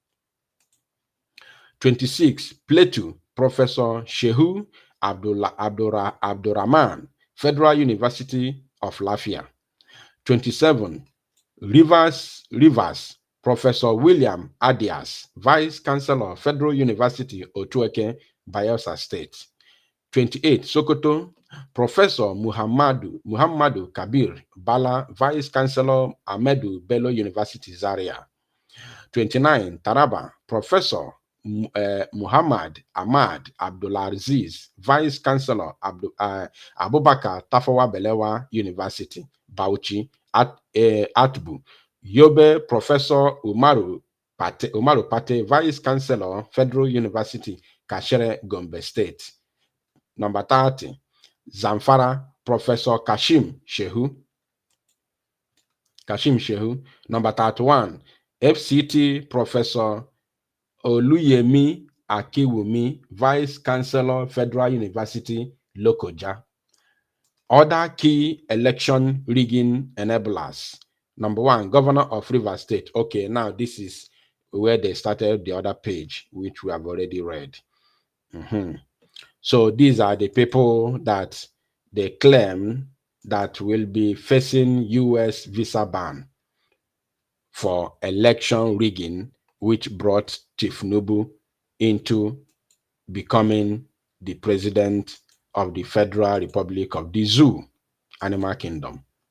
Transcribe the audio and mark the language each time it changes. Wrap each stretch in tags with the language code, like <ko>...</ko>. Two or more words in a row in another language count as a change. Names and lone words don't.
<en>26, Plateau, Professor Shehu Abdurrahman, Federal University of Lafia. 27, Rivers, Professor William Adias, Vice Chancellor, Federal University, Otueke, Bayelsa State. 28, Sokoto, Professor Muhammadu Kabir Bala, Vice Chancellor, Ahmedu Bello University, Zaria. 29, Taraba, Professor Muhammad Ahmad Abdulaziz, Vice Chancellor, Abubakar Tafawa Balewa University, Bauchi, Atbu. Yobe, Professor Umaru Pate, Vice Chancellor, Federal University, Kashere, Gombe State. Number 30, Zamfara, Professor Kashim Shehu. Number 31, FCT, Professor Oluyemi Akiwumi, Vice Chancellor, Federal University, Lokoja. Other key election rigging enablers. Number 1, Governor of Rivers State. Okay, now this is where they started the other page, which we have already read. So these are the people that they claim that will be facing US visa ban for election rigging, which brought Tifnubu into becoming the president of the Federal Republic of the Zoo, Animal Kingdom.</en>